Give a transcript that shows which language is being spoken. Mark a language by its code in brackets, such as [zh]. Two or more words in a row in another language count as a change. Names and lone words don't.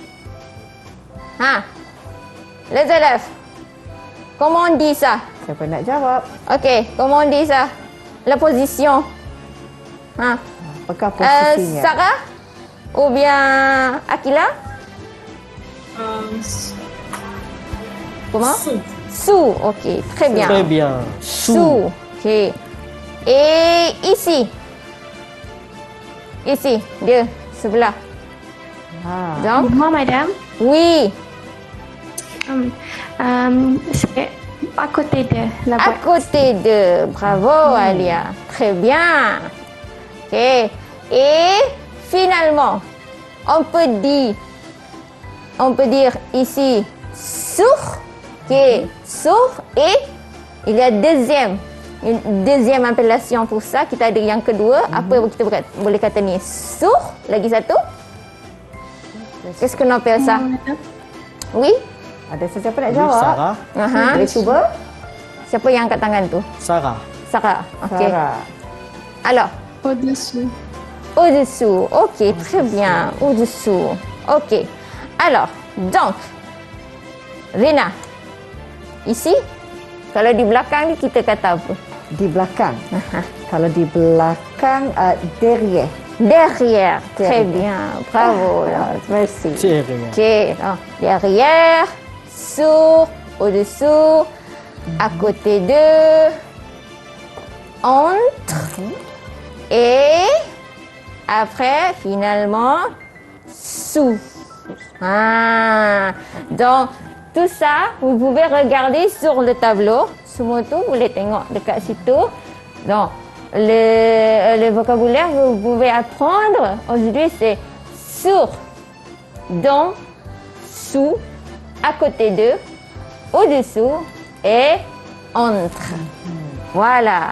[fr] Les élèves, comment on dit ça? [ms] Siapa nak jawab? Okey, [fr] comment on dit ça? La position. [ms] Apakah posisinya? [fr] Sarah ou bien Akila? Comment? Sous. Ok, très bien. Très bien. Sous. Ok. Et ici. Ici, [ms] dia sebelah. [fr] Donc, Moi, madame, oui. c'est à côté de la À boîte. côté de. Bravo, Alia. Très bien. Ok. Et finalement, on peut dire ici sur. Ok. Sur et il y a une deuxième appellation pour ça. [ms] Kita ada yang kedua. Apa kita boleh kata ni? Sur. Lagi satu. [fr] Qu'est-ce qu'on appelle ça? Oui. [ms] Ada sesiapa nak [fr] Oui, [ms] jawab? Sarah. Boleh cuba? Siapa yang angkat tangan tu? Sarah. Sarah. Ok. Sarah. [fr] Alors. Au-dessous. Au-dessous. Ok, très bien. Au-dessous. Ok. Alors, donc, Rina, ici, [ms] Kalau di belakang ni kita kata apa? Di belakang. Kalau di belakang, [fr] derrière. Derrière. Très bien. Bravo. Merci. C'est rien. Ok. Derrière, sur, au-dessous, à côté de, entre, et après, finalement, sous. Donc, tout ça, vous pouvez regarder sur le tableau. [ms] Semua tu boleh tengok dekat situ. [fr] Donc, le vocabulaire que vous pouvez apprendre aujourd'hui, c'est sur, dans, sous, à côté de, au-dessous et entre. Voilà.